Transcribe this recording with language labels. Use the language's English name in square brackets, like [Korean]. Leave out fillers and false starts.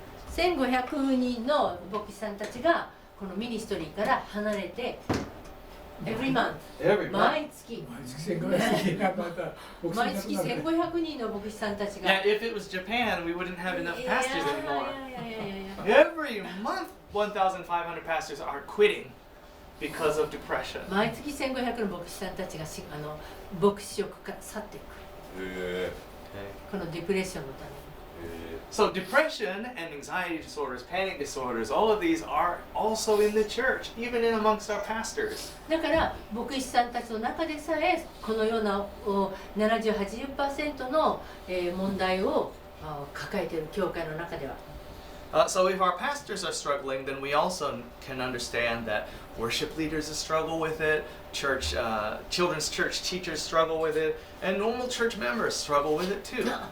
[Japanese] 1500人の牧師さんたちがこのミニストリーから離れて [English] Every month [Japanese] 毎月毎月1500人の牧師さんたちが [English] Yeah, if it was Japan, we wouldn't have enough pastors anymore. Every month, 1,500 pastors are quitting because of depression. [Japanese] 毎月1500の牧師さんたちが牧師職から去っていく。このディプレッションのために。 [English] So depression and anxiety disorders, panic disorders, all of these are also in the church, even in amongst our pastors. [Japanese] だから牧師さんたちの中でさえこのような70-80% の問題を抱えている教会の中では。 [English] So if our pastors are struggling, then we also can understand that worship leaders struggle with it, children's church teachers struggle with it, and normal church members struggle with it too.